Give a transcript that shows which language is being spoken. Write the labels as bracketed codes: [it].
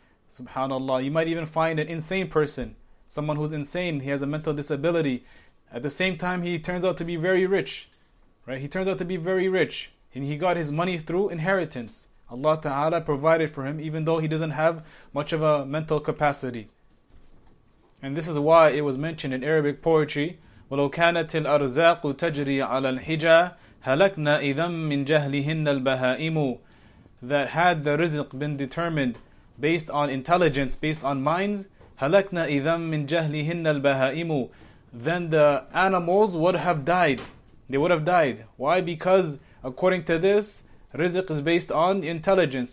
[en] Subhanallah, you might even find an insane person, someone who's insane, he has a mental disability. At the same time, he turns out to be very rich. Right? He turns out to be very rich, and he got his money through inheritance. Allah Ta'ala provided for him, even though he doesn't have much of a mental capacity. And this is why it was mentioned in Arabic poetry, [ar] وَلَوْ كَانَتِ الْأَرْزَاقُ تَجْرِي عَلَى الْحِجَى هَلَكْنَا إِذًا مِّن جَهْلِهِنَّ الْبَهَائِمُ. [en] That had the rizq been determined based on intelligence, based on minds, [ar] هَلَكْنَا إِذًا مِّن جَهْلِهِنَّ الْبَهَائِمُ, [en] then the animals would have died. They would have died. Why? Because according to this, rizq is based on intelligence.